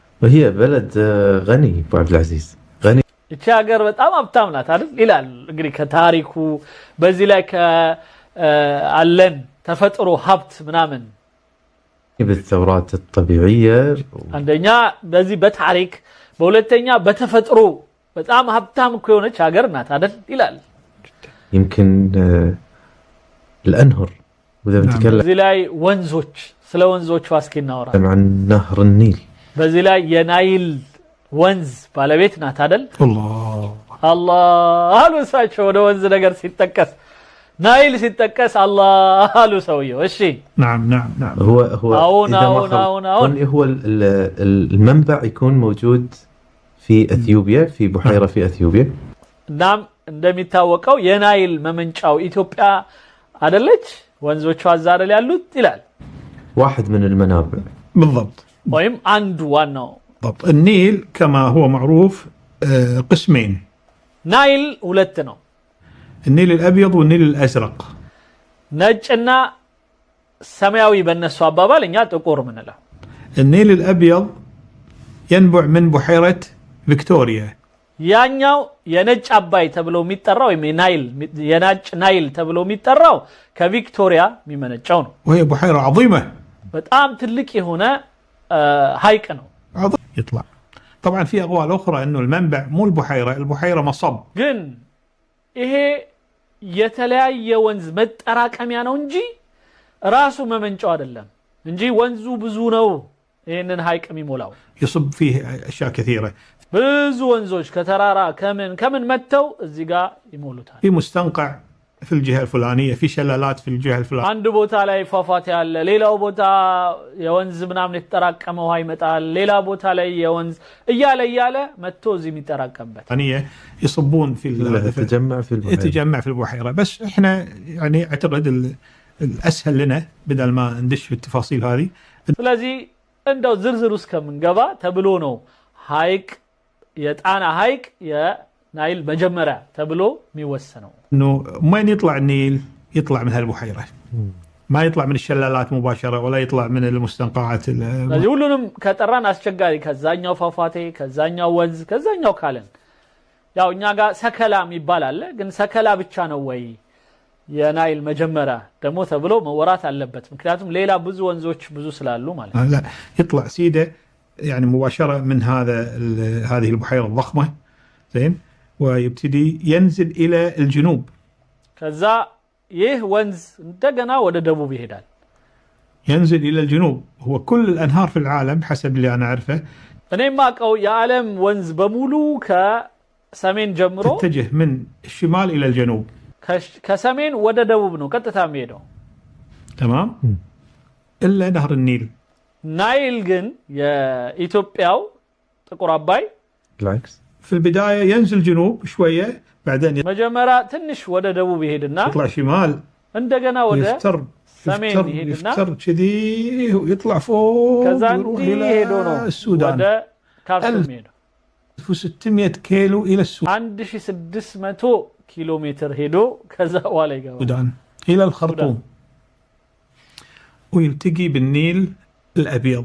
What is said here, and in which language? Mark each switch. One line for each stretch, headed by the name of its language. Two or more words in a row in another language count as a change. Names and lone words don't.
Arabic: وهي بلد غني ابو عبد العزيز غني
Amharic: እቺ ሀገር በጣም ሀብታም ናት አይደል ይላል እንግዲህ ከታሪኩ በዚህ ላይ አለን ተፈጥሮ ሀብት ምናምን
Arabic: بالثورات الطبيعيه
Amharic: አንደኛ በዚህ በታሪክ በሁለተኛ በተፈጥሮ በጣም ሀብታም ከሆነች ሀገር ናት አይደል ይላል
Arabic: يمكن الانهر واذا بنتكلم
Amharic: በዚህ ላይ ወንዞች ስለ ወንዞች ዋስኪናወራ
Arabic: عن نهر النيل
Amharic: በዚህ ላይ የናይል ወንዝ ባለቤት ናት አይደል አላህ አሉ እሳቸው ወደ ወንዝ ነገር ሲጠቀስ ናይል ሲጠቀስ አላህ አሉ ሰውየው እሺ
Arabic: نعم هو هو المنبع يكون موجود في اثيوبيا في بحيره في اثيوبيا
Amharic: نعم እንደሚታወቀው የናይል መመንጫው ኢትዮጵያ አይደለች ወንዞቿ አዛረ ያሉት ይላል
Arabic: واحد من المنابع بالضبط
Amharic: ወይም አንዱ ዋናው
Arabic: بالضبط النيل كما هو معروف قسمين
Amharic: ናይል ሁለት ነው
Arabic: النيل الابيض والنيل الازرق
Amharic: ነጭና ሰማያዊ በእነሱ አባባል እኛ ጥቁር ምንለው
Arabic: النيل الابيض ينبع من بحيره فيكتوريا
Amharic: ያኛው የነጭ አባይ ተብሎ የሚጠራው ናይል የነጭ ናይል ተብሎ የሚጠራው ከቪክቶሪያ የሚመነጨው ነው
Arabic: وهي بحيره عظيمه
Amharic: በጣም ትልቅ የሆነ ሐይቅ ነው
Arabic: يطلع طبعا في اقوال اخرى انه المنبع مو البحيره مصب
Amharic: ግን ይሄ የተለያየ ወንዝ መጠራቀሚያ ነው እንጂ ራሱ መመንጫው አይደለም እንጂ ወንዙ ብዙ ነው ይሄንን ሐይቅ የሚሞላው
Arabic: يصب فيه اشياء كثيره
Amharic: ብዙ ወንዞች ከተራራ ከምን መተው እዚህ ጋር ይሞሉታል
Arabic: في مستنقع في الجهه الفلانيه في شلالات في الجهه الفلانيه
Amharic: አንድ ቦታ ላይ ፏፏቴ ያለ ሌላው ቦታ የወንዝ ምናምን የተጠራቀመ ውሃ ይመጣል ሌላ ቦታ ላይ የወንዝ እያለ መጥቶ እዚህ የሚጠራቀምበት
Arabic: يصبون في يتجمع في البحيره بس احنا يعني اعتقد الاسهل لنا بدل ما ندش في التفاصيل هذه
Amharic: ስለዚህ እንደው ዝርዝር ውስጥ ከምንገባ ተብሎ ነው ሐይቅ የጣና ሐይቅ የናይል መጀመሪያ ተብሎ የሚወሰነው
Arabic: انه وين يطلع النيل يطلع من هالبحيره ما يطلع من الشلالات مباشره ولا يطلع من المستنقعات
Amharic: ስለዚህ ሁሉንም ከጠራን አስቸጋሪ ከዛኛው ፏፏቴ ከዛኛው ወንዝ ከዛኛው ካለን ያው እኛ ጋር ሰከላ ይባላል ግን ሰከላ ብቻ ነው ወይ የናይል መጀመሪያ ደግሞ ተብሎ መወራት አለበት ምክንያቱም ሌላ ብዙ ወንዞች ብዙ ስላሉ ማለት
Arabic: لا يطلع سيده يعني مباشره من هذه البحيره الضخمه زين ويبتدي ينزل الى الجنوب
Amharic: ከዛ ይህ ወንዝ እንደገና ወደ ደቡብ ይሄዳል
Arabic: ينزل الى الجنوب هو كل الانهار في العالم حسب اللي انا اعرفه
Amharic: እኔ ማቀው የዓለም ወንዝ በሙሉ ከሰሜን ጀምሮ
Arabic: تتجه من الشمال الى الجنوب
Amharic: ከሰሜን ወደ ደቡብ ነው ቀጥታ የሚሄደው
Arabic: تمام الا نهر النيل
Amharic: ናይል ግን የኢትዮጵያው ጥቁር አባይ
Arabic: بالعكس في البدايه ينزل جنوب شويه بعدين
Amharic: መጀመሪያ ትንሽ ወደ ደቡብ ይሄድና
Arabic: يطلع شمال
Amharic: እንደገنا ወደ
Arabic: يفتر كذي ويطلع فوق ويروح الى السودان
Amharic: ወደ ካርቱም ሄዶ
Arabic: 1600 كيلو الى السودان
Amharic: 1600 ኪሎ ሜትር ሄዶ ከዛ በኋላ ይገባል
Arabic: السودان الى الخرطوم ويلتقي بالنيل الابيض